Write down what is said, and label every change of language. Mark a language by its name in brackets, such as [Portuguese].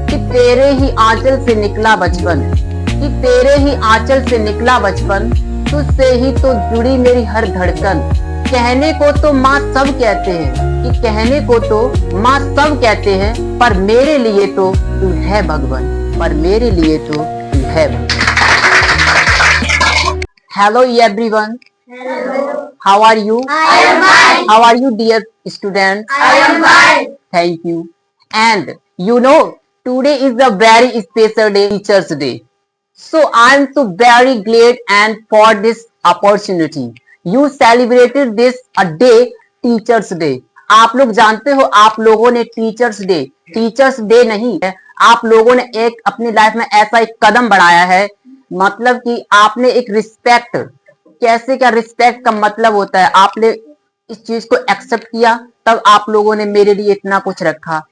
[Hindi] कि तेरे ही आंचल से निकला बचपन, कि तेरे ही आंचल से निकला बचपन, तुझसे ही तो जुड़ी मेरी हर धड़कन। कहने को तो माँ सब कहते हैं, कि कहने को तो माँ सब कहते हैं, पर मेरे लिए तो तू है भगवान, पर मेरे लिए तो तू है भगवान। [English] Hello everyone, how are you? I am fine. How are you, dear students? I am fine. Thank you. And you know, today is a very special day, Teachers' Day. So I am so very glad and for this opportunity. You celebrated this a day, Teachers' Day. [Hindi] आप लोग जानते हो, आप लोगों ने teachers day नहीं है, आप लोगों ने एक अपनी लाइफ में ऐसा एक कदम बढ़ाया है, मतलब कि आपने एक रिस्पेक्ट, कैसे क्या रिस्पेक्ट का मतलब होता है, आपने इस चीज को एक्सेप्ट किया, तब आप लोगों ने मेरे लिए इतना कुछ रखा।